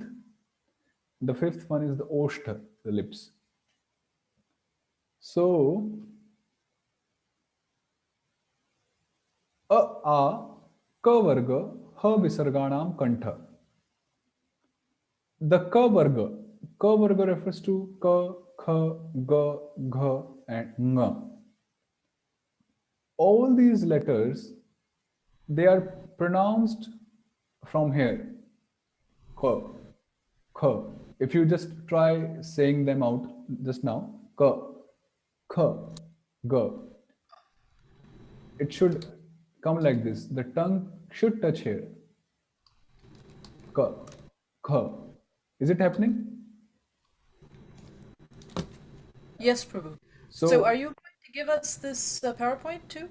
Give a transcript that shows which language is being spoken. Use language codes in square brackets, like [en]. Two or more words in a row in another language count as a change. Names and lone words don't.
[en] The fifth one is the oshtha, the lips. [sa] So, a ka varga ha visarganam kantha. [en] The [sa] ka varga [en] refers to [sa] ka, kha, ga, [en] gha, and nga. All these letters, they are pronounced from here. [sa] Ka, kha. [en] If you just try saying them out just now, [sa] ka, kha, ga. [en] It should come like this. The tongue should touch here. [sa] Ka, kha. [en] Is it happening? Yes, Prabhu. So are you going to give us this PowerPoint too?